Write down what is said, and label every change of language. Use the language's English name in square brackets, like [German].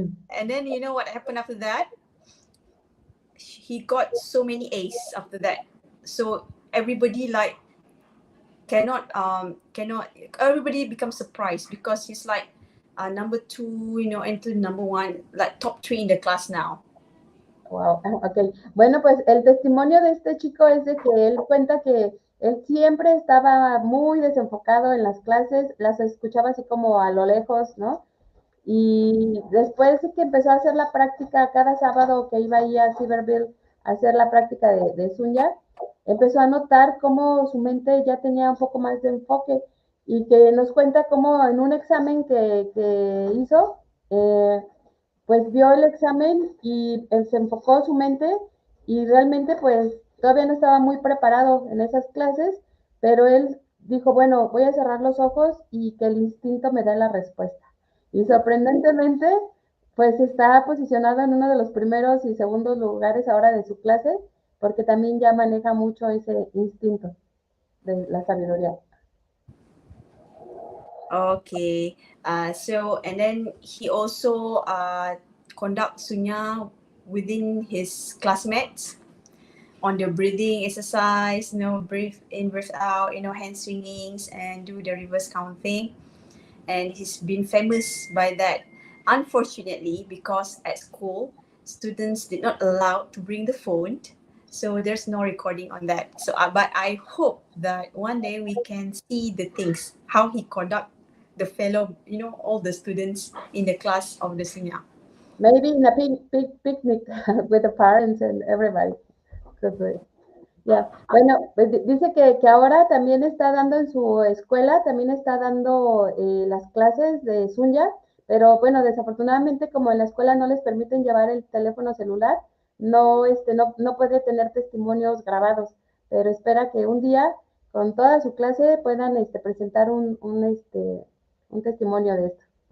[English] And then you know what happened after that? He got so many A's after that. So everybody like cannot everybody becomes surprised because he's like number 2, into number 1, like top 3 in the class now. Wow, ok. [Spanish] Bueno, pues el testimonio de este chico es de que él cuenta que él siempre estaba muy desenfocado en las clases, las escuchaba así como a lo lejos, ¿no? Y después de que empezó a hacer la práctica cada sábado que iba ahí a Cyberville a hacer la práctica de Sunya, empezó a notar cómo su mente ya tenía un poco más de enfoque y que nos cuenta cómo en un examen que hizo, pues vio el examen y se enfocó su mente y realmente pues todavía no estaba muy preparado en esas clases, pero él dijo, bueno, voy a cerrar los ojos y que el instinto me dé la respuesta. Y sorprendentemente, pues está posicionado en uno de los primeros y segundos lugares ahora de su clase, porque también ya maneja mucho ese instinto de la sabiduría. [English] Okay. So and then he also conduct Sunya within his classmates on the breathing exercise, breathe in, breathe out, hand swingings and do the reverse counting. And he's been famous by that. Unfortunately, because at school, students did not allow to bring the phone, so there's no recording on that. So, but I hope that one day we can see the things, how he conduct the fellow, all the students in the class of the Sunya. Maybe in a picnic with the parents and everybody. Yeah. [Spanish] Bueno, pues dice que ahora también está dando en su escuela, también está dando las clases de Sunya, pero bueno, desafortunadamente como en la escuela no les permiten llevar el teléfono celular, no, no puede tener testimonios grabados, pero espera que un día con toda su clase puedan presentar un testimonio de esto.